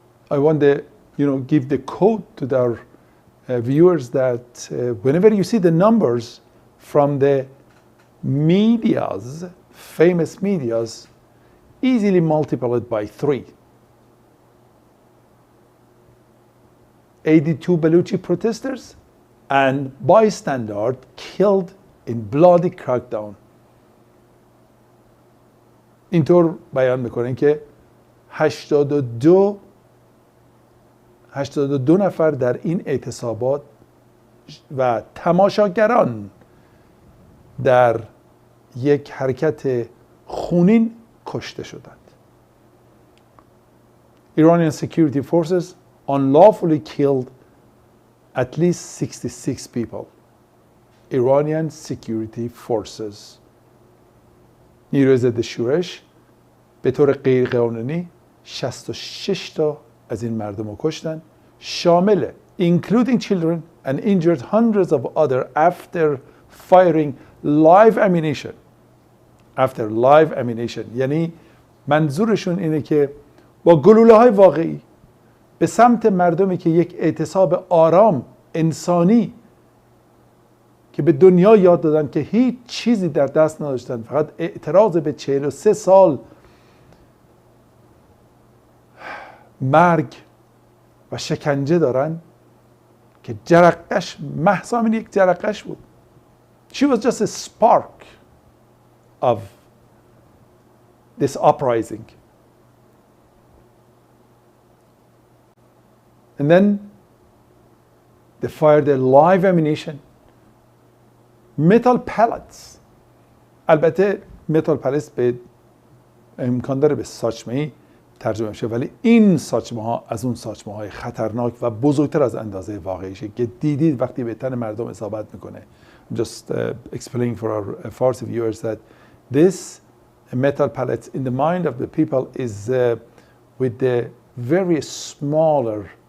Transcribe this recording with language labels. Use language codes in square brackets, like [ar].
[en] I want to, give the code to our viewers that whenever you see the numbers from the medias, famous medias, easily multiply it by 3. 82 Baluchi protesters and bystanders killed in bloody crackdown. [fa] اینطور بیان میکنن که 82 نفر در این اعتصابات و تماشاگران در یک حرکت خونین کشته شدند. [en] Iranian security forces unlawfully killed at least 66 people. Iranian security forces. [fa] نیروی ضد شورش به طور غیرقانونی 66 تا از این مردم رو کشتن، شامل [en] including children and injured hundreds of others after firing live ammunition. After live ammunition [fa] یعنی منظورشون اینه که با گلوله های واقعی به سمت مردمی که یک اعتصاب آرام انسانی که به دنیا یاد دادن که هیچ چیزی در دست نداشتن، فقط اعتراض به 43 سال مرگ و شکنجه دارن که جرقش محض همین یک جرقش بود. [en] She was just a spark of this uprising. And then they fired a live ammunition, metal pellets. [fa] البته [en] metal pellets [fa] به امکان داره به ساچمه‌ای ترجمه بشه، ولی این ساچمه ها از اون ساچمه های خطرناک و بزرگتر از اندازه واقعیشه که دیدید وقتی به تن مردم اصابت میکنه. [en] I'm just explaining for our Farsi viewers that this metal pellets in the mind of the people is with the very smaller